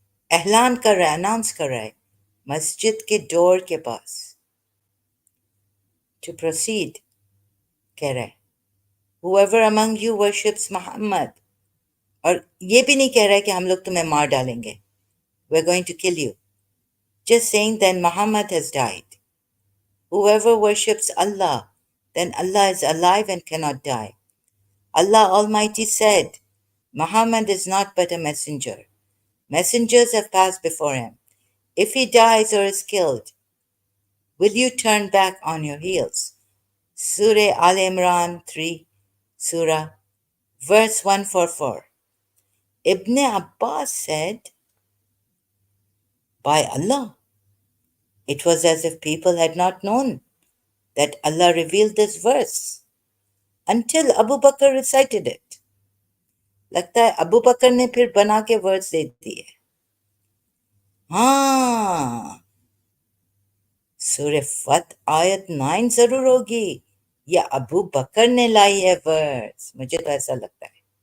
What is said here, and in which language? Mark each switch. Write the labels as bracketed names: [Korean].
[Urdu] اعلان کر رہا ہے, announce کر رہا ہے مسجد کے ڈور کے پاس. [English] To proceed [Urdu] کہہ رہا ہے [English] whoever among you worships Muhammad. [Urdu] اور یہ بھی نہیں کہہ رہا ہے کہ ہم لوگ تمہیں مار ڈالیں گے. [English] We're going to kill you. Just saying then Muhammad has died. Whoever worships Allah, then Allah is alive and cannot die. Allah Almighty said, Muhammad is not but a messenger. Messengers have passed before him. If he dies or is killed, will you turn back on your heels? Surah Al Imran 3, Surah, verse 144. Ibn Abbas said, by Allah, it was as if people had not known that Allah revealed this verse until Abu Bakr recited it. [Urdu] لگتا ہے ابو بکر نے پھر بنا کے words they دیے. ہاں, سورہ فتح آیت 9 ضرور ہوگی, یا ابو بکر نے لائی ہے ورڈز, مجھے تو ایسا لگتا ہے.